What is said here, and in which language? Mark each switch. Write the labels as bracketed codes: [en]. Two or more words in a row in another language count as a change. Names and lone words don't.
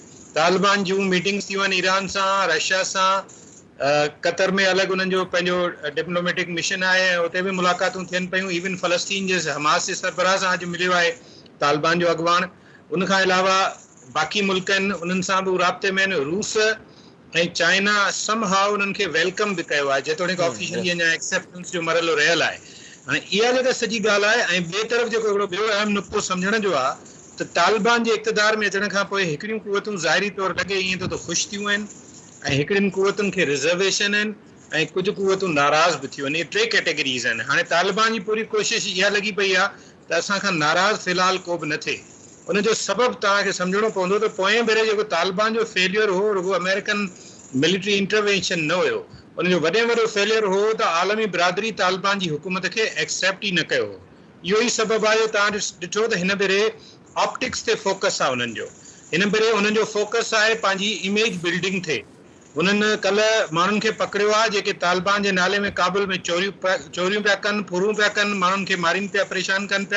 [sd] तालिबान जूं मीटिंग्स थियूं आहिनि ईरान सां, रशिया सां, कतर में अलॻि उन्हनि जो पंहिंजो [en] diplomatic mission [sd] आहे ऐं उते बि मुलाक़ातूं थियनि पियूं। इवन फ़लस्तीन जे हमास जे सरबराह सां अॼु मिलियो आहे तालिबान जो अॻवान। उनखां अलावा बाक़ी मुल्क आहिनि उन्हनि सां बि राब्ते में आहिनि। रूस ऐं चाइना [en] somehow [sd] उन्हनि खे वेलकम बि कयो आहे, जेतोणीकि ऑफिशियली अञा एक्सेप्टेंस जो मरहलो रहियल आहे। हाणे इहा जेका सॼी ॻाल्हि आहे ऐं ॿिए तरफ़ जेको हिकिड़ो ॿियो अहम नुक़्तो सम्झण जो आहे त तालिबान जे इक़्तिदार में अचण खां पोइ हिकिड़ियूं क़ुवतूं ज़ाहिरी तौरु लॻे ईअं त ख़ुशि थियूं आहिनि ऐं हिकिड़ियुनि क़ुवतुनि खे रिज़र्वेशन आहिनि ऐं कुझु क़ुवतूं नाराज़ बि थियूं आहिनि। इहे टे कैटेगरीज़ आहिनि। हाणे तालिबान जी पूरी कोशिशि इहा लॻी पई आहे त असांखां नाराज़ फ़िलहाल को बि न थिए। उनजो सबबु तव्हांखे सम्झणो पवंदो त पोएं भेरे जेको तालिबान जो फेलियर हो रुॻो [en] American military intervention [sd] न हुयो, उनजो वॾे में वॾो फेलियर हो त आलमी बिरादरी तालिबान जी हुकूमत खे एक्सेप्ट ई न कयो हो। इहो ई सबबु आहे तव्हां ॾिठो त हिन भेरे ऑप्टिक्स ते फोकस आहे उन्हनि जो। हिन भेरे उन्हनि जो फोकस आहे पंहिंजी [en] image building [sd] ते। उन्हनि कल्ह माण्हुनि खे पकड़ियो आहे जेके तालिबान जे नाले में काबुल में चोरियूं पिया कनि, फुरूं पिया कनि, माण्हुनि खे मारीनि पिया, परेशान कनि पिया।